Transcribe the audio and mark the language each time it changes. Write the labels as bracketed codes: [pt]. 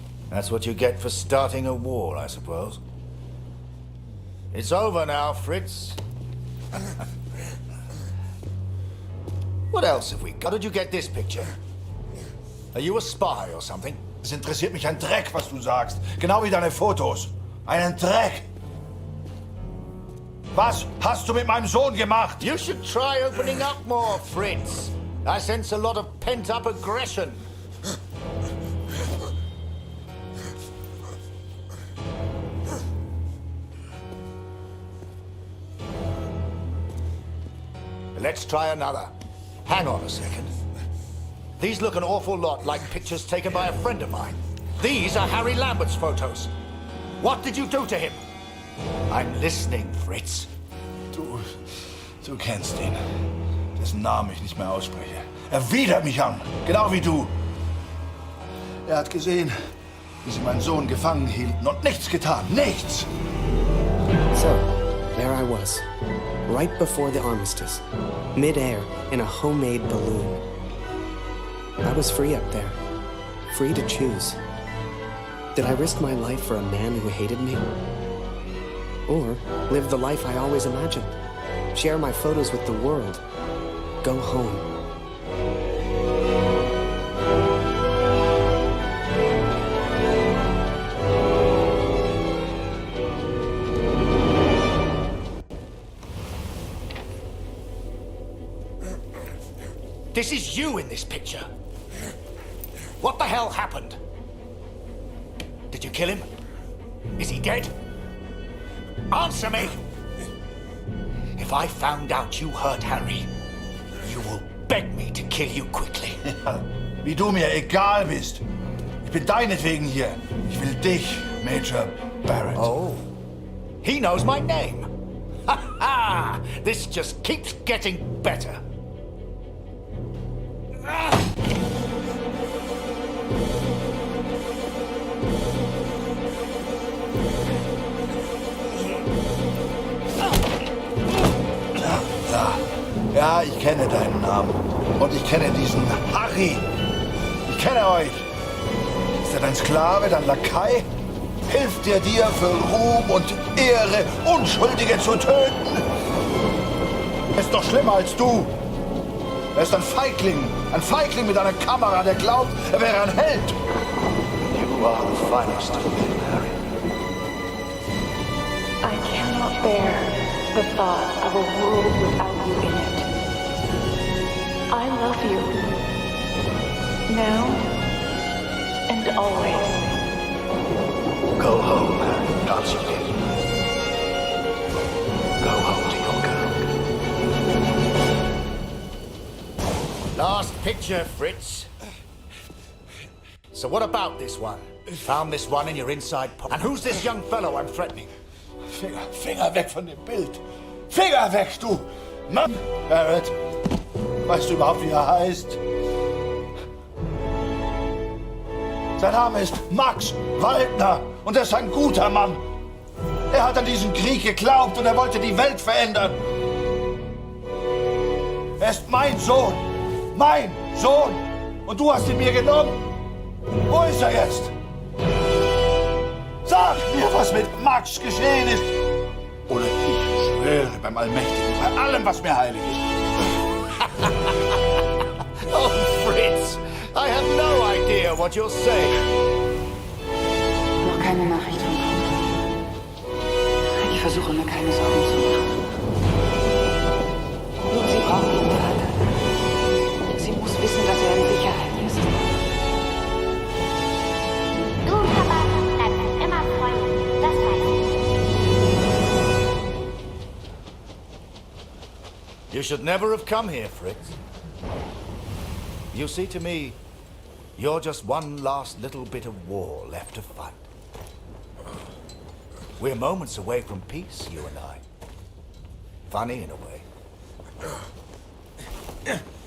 [en] That's what you get for starting a war, I suppose. It's over now, Fritz. What else have we got? How did you get this picture? Are you a spy or something? [de] Es interessiert mich ein Dreck, was du sagst. Genau wie deine Fotos. Einen Dreck. Was hast du mit meinem Sohn gemacht? [en] You should try opening up more, Fritz. I sense a lot of pent-up aggression. Let's try another. Hang on a second. These look an awful lot like pictures taken by a friend of mine. These are Harry Lambert's photos. What did you do to him? I'm listening, Fritz. [de] Du kennst ihn. Dessen Namen ich nicht mehr ausspreche. Er widert mich an, genau wie du. Er hat gesehen, wie sie meinen Sohn gefangen hielten und nichts getan. Nichts! [en] So, there I was, right before the armistice, mid-air in a homemade balloon. I was free up there, free to choose. Did I risk my life for a man who hated me? Or live the life I always imagined? Share my photos with the world? Go home? This is you in this picture. What the hell happened? Did you kill him? Is he dead? Answer me! If I found out you hurt Harry, you will beg me to kill you quickly. [de] Wie du mir egal bist. Ich bin deinetwegen hier. Ich will dich, Major Barrett. [en] Oh, he knows my name. Ha ha! This just keeps getting better. [de] Ja, ich kenne deinen Namen. Und ich kenne diesen Harry. Ich kenne euch. Ist er dein Sklave, dein Lakai? Hilft er dir für Ruhm und Ehre, Unschuldige zu töten? Er ist doch schlimmer als du. Er ist ein Feigling mit einer Kamera, der glaubt, er wäre ein Held. [en] You are the finest of men, Harry. I cannot bear the thought of a world without you in it. I love you. Now and always. Go home, Harry. Constantine. Go home to your girl. Last picture, Fritz. So what about this one? Found this one in your inside pocket. And who's this young fellow I'm threatening? [de] Finger weg von dem Bild. Finger weg, du Mann! Barrett, weißt du überhaupt, wie er heißt? Sein Name ist Max Waldner und er ist ein guter Mann. Er hat an diesen Krieg geglaubt und er wollte die Welt verändern. Er ist mein Sohn. Mein Sohn. Und du hast ihn mir genommen. Wo ist er jetzt? Sag mir, was mit Max geschehen ist. Oder ich schwöre beim Allmächtigen, bei allem, was mir heilig ist. [en] Oh, Fritz, I have no idea what you're saying. [de] Noch keine Nachricht von Kurt. Ich versuche mir keine Sorgen zu machen. Nur sie braucht ihren Vater. Sie muss wissen, dass er in Sicherheit ist. Du und Papa bleiben immer Freunde, das weiß ich. [en] You should never have come here, Fritz. You see, to me, you're just one last little bit of war left to fight. We're moments away from peace, you and I. Funny in a way.